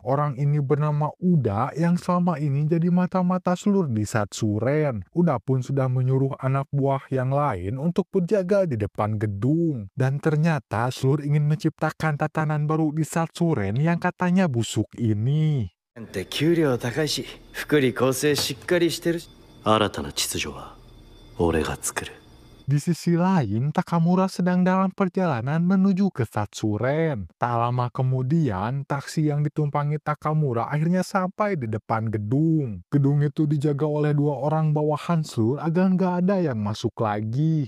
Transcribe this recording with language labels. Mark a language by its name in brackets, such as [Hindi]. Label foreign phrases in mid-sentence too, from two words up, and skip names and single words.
[Indonesian] Orang ini bernama Uda yang selama ini jadi mata-mata Slur di Satsuren. Uda pun sudah menyuruh anak buah yang lain untuk jaga di depan gedung. Dan ternyata Slur ingin menciptakan tatanan baru di Satsuren yang katanya busuk ini. [Japanese] 給料高いし、福利厚生しっかりしてるし。新たな秩序は俺が作る。 [Indonesian] Di sisi lain, Takamura sedang dalam perjalanan menuju ke Satsuren. Tak lama kemudian, taksi yang ditumpangi Takamura akhirnya sampai di depan gedung. Gedung itu dijaga oleh 2 orang bawahan Slur agar nggak ada yang masuk lagi.